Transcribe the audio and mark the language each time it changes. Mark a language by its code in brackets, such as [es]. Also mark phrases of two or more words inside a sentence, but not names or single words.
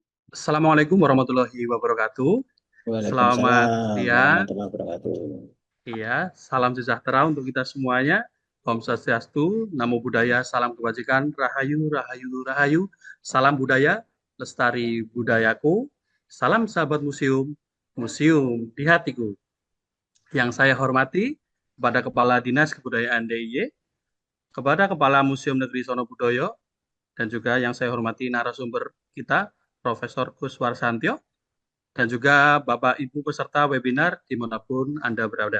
[ar] Assalamualaikum warahmatullahi wabarakatuh. [id] Selamat [ar] Waalaikumsalam [id] siang. [ar] warahmatullahi wabarakatuh. [id] Iya, salam sejahtera untuk kita semuanya. [sa] Om Swastiastu, [pi] Namo Buddhaya, [id] salam kebajikan, Rahayu, Rahayu, Rahayu. Salam budaya, lestari budayaku. Salam sahabat museum, museum di hatiku. Yang saya hormati kepada Kepala Dinas Kebudayaan DIY, kepada Kepala Museum Negeri Sono Budoyo, dan juga yang saya hormati narasumber kita, Profesor Kus Warsantyo, dan juga Bapak Ibu peserta webinar dimanapun Anda berada.